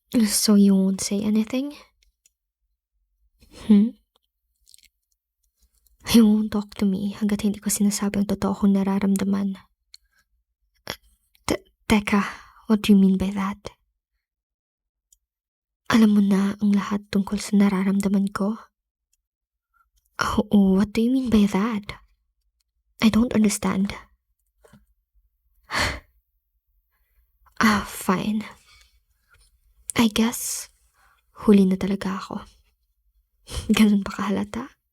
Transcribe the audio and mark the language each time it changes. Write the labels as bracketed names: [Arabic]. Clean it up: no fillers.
[English] So you won't say anything? You won't talk to me [Filipino] hanggat hindi ko sinasabi ang totoo kong nararamdaman. Teka, [English] what do you mean by that? [Filipino] Alam mo na ang lahat tungkol sa nararamdaman ko? [English] Oh, what do you mean by that? I don't understand. Fine. I guess, [Filipino] huli na talaga ako. Ganun ba kahalata?